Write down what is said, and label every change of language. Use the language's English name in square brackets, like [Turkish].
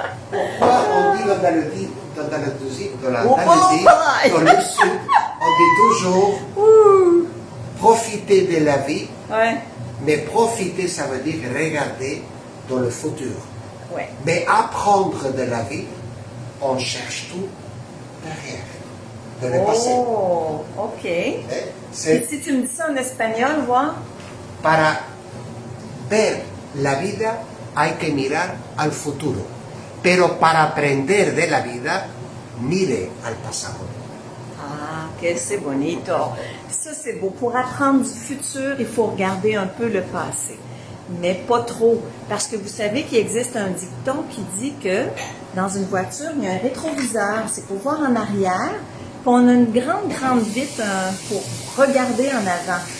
[French] Pourquoi on dit dans l'Andalousie, dans le sud, on dit toujours profiter de la vie, mais profiter ça veut dire regarder dans le futur. Mais apprendre de la vie, on cherche tout derrière, de le passé. Oh, ok. Et si tu me dis ça en espagnol, voir? [Spanish] Para ver la vida hay que mirar al futuro, pero para aprender de la vida, mire al pasado. [French] Ah, que c'est bonito. Ça, c'est beau. Pour apprendre du futur, il faut regarder un peu le passé. Mais pas trop. Parce que vous savez qu'il existe un dicton qui dit que dans une voiture, il y a un rétroviseur. C'est pour voir en arrière. Puis on a une grande vitre pour regarder en avant.